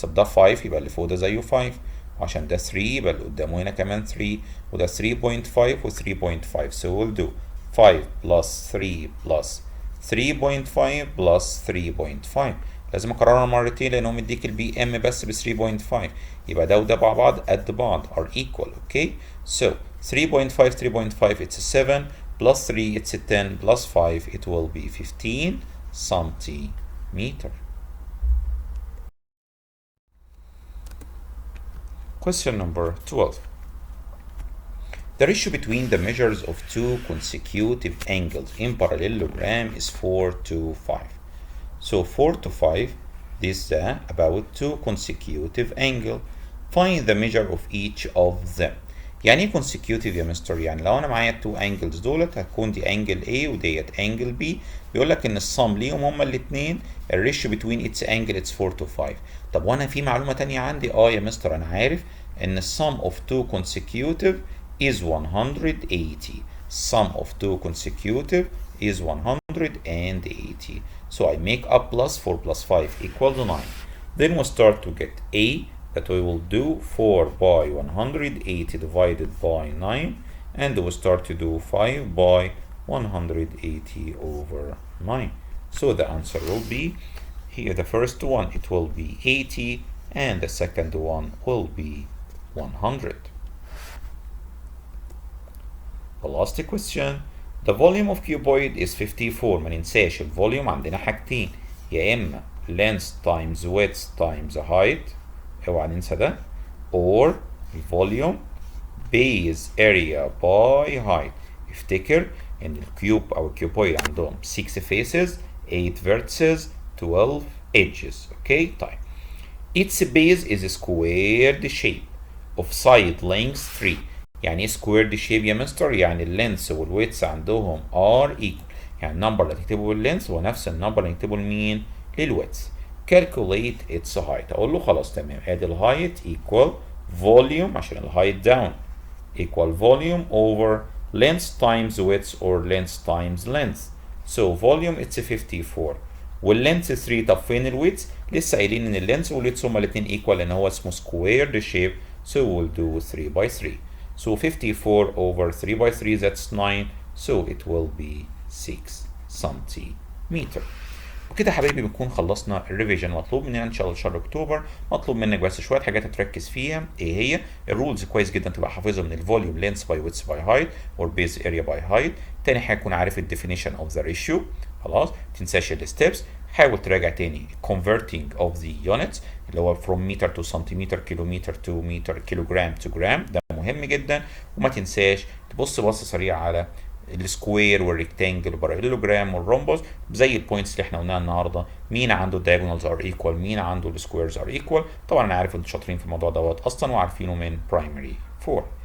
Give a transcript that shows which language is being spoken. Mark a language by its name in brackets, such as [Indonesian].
[Arabic] طب ده 5 يبقى اللي فوق ده زيه 5، وعشان ده 3 يبقى اللي قدامه هنا كمان 3، وده 3.5 و 3.5. [English] so we'll do 5 plus 3 plus 3.5 plus 3.5. [Arabic] لازم اكررها مرتين لان هو مديك البي ام بس ب 3.5، يبقى ده وده مع بعض قد بعض [English] are equal. okay so 3.5 it's 7 plus 3 it's 10 plus 5 it will be 15 centimeter. Question number 12. The ratio between the measures of two consecutive angles in parallelogram is 4 to 5. So 4 to 5, this is about two consecutive angles. Find the measure of each of them. [Arabic] يعني ايه consecutive يا مستر؟ يعني لو انا معايا التو انجلز دولت هتكون دي انجل A وديت انجل B، بيقول لك ان الصم ليهم هما الاثنين الريشيو بتوين اتس انجل اتس 4 to 5. طب وانا في معلومه تانية عندي يا مستر انا عارف ان السم اوف [English] two consecutive is 180. sum of two consecutive is 180. So I make up plus 4 plus 5 equal to 9. Then we start to get A, that we will do 4 by 180 divided by 9, and we start to do 5 by 180 over 9. So the answer will be here, the first one it will be 80 and the second one will be 100. The last question. The volume of cuboid is 54. [Arabic] ما ننساش الفوليوم عندنا حاجتين، يا اما [English] length times width times height، [Arabic] اوعى ننسى ده، [English] or volume base area by height. [Arabic] افتكر ان الكيوب او الكيوبويد عندهم 6 faces 8 vertices 12 edges. اوكي طيب [English] its base is squared shape of side length 3. [Arabic] يعني ايه squared shape يا مستر؟ يعني اللينث والويتس عندهم [English] are equal، [Arabic] يعني النمبر اللي هتكتبه لللينث هو نفس النمبر اللي هتكتبه لمين؟ للويتس. [English] calculate its height. [Arabic] اقول له خلاص تمام، ادي الهايت equal volume عشان الهايت down equal volume [English] over length times width or length times length. So volume it's 54 واللينث 3. [Arabic] طب فين الويتس؟ لسه قايلين ان اللينث والويتس هما الاثنين ايكوال لان هو اسمه squared shape. [English] So we'll do 3 by 3. So 54 over 3 by 3 that's 9. So it will be 6 centimeter. [Arabic] وكده حبايبي بنكون خلصنا الريفيجن. مطلوب مننا ان شاء الله شهر اكتوبر مطلوب منك بس شويه حاجات تركز فيها. ايه هي الرولز؟ كويس جدا تبقى حافظها من الفوليوم لينث باي ويدث باي هايت اور بيز اريا باي هايت. تاني حاجه تكون عارف الديفينيشن اوف ذا ريشيو. خلاص تنساش الستبس. حاول تراجع تاني [English] converting of the units [Arabic] اللي هو [English] from meter to centimeter kilometer to meter kilogram to gram، [Arabic] ده مهم جدا. وما تنساش تبص بصه سريعه على السكوير والريكتانجل والباراليلوجرام والرومبوس زي البوينتس اللي احنا قلناها النهارده. مين عنده الدايجونالز ار ايكوال، مين عنده السكويرز ار ايكوال. طبعا انا عارف انتوا شاطرين في الموضوع دوت اصلا وعارفينه من برايمري 4.